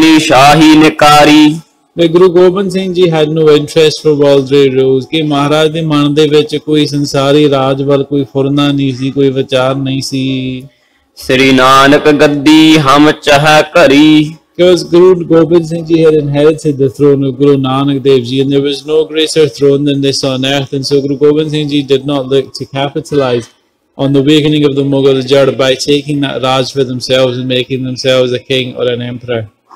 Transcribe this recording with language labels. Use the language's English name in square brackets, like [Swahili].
[English] But Guru Gobind Singh Ji had no interest for worldly rules. [Punjabi] कि महाराज ਦੇ ਮਨ ਦੇ ਵਿੱਚ ਕੋਈ ਸੰਸਾਰੀ ਰਾਜ ਵੱਲ ਕੋਈ ਫੁਰਨਾ ਨਹੀਂ ਸੀ, ਕੋਈ ਵਿਚਾਰ ਨਹੀਂ ਸੀ। Sri Nanak ਗੱਦੀ ਹਮ ਚਾਹ ਘਰੀ। [English] Because Guru Gobind Singh Ji had inherited the throne of Guru Nanak Dev Ji, and there was no greater throne than this on earth. And so Guru Gobind Singh Ji did not look to capitalize on the awakening of the Mughal Jad by taking that Raj for themselves and making themselves a king or an emperor.